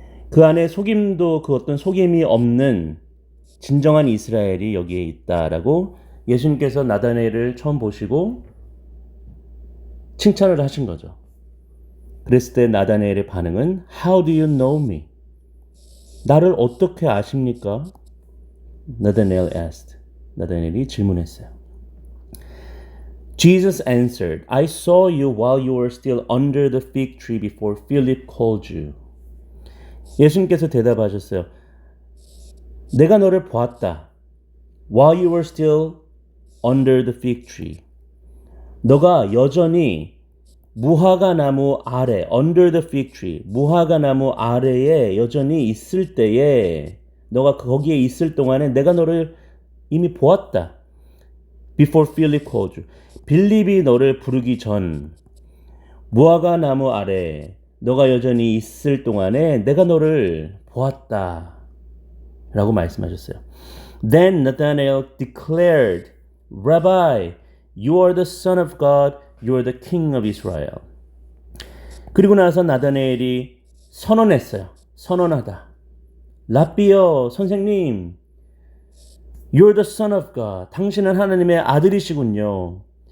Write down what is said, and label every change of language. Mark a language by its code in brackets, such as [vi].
[ko] 그 안에 속임도 그 어떤 속임이 없는 진정한 이스라엘이 여기에 있다라고 예수님께서 나다나엘을 처음 보시고 칭찬을 하신 거죠. 그랬을 때 나다나엘의 반응은 [en] How do you know me? [ko] 나를 어떻게 아십니까? [en] Nathanael asked. [ko] 나다나엘이 질문했어요. [en] Jesus answered, I saw you while you were still under the fig tree before Philip called you. [ko] 예수님께서 대답하셨어요. 내가 너를 보았다. [en] While you were still under the fig tree. [ko] 너가 여전히 무화과 나무 아래, [en] under the fig tree, [ko] 무화과 나무 아래에 여전히 있을 때에 너가 거기에 있을 동안에 내가 너를 이미 보았다. [en] Before Philip called you. [ko] 빌립이 너를 부르기 전 무화과 나무 아래 너가 여전히 있을 동안에 내가 너를 보았다. 라고 말씀하셨어요. [en] Then Nathanael declared, Rabbi, you are the Son of God, you are the King of Israel. [ko] 그리고 나서 나다나엘이 선언했어요. 선언하다. 라비여, 선생님, [en] You're the Son of God. [ko] 당신은 하나님의 아들이시군요.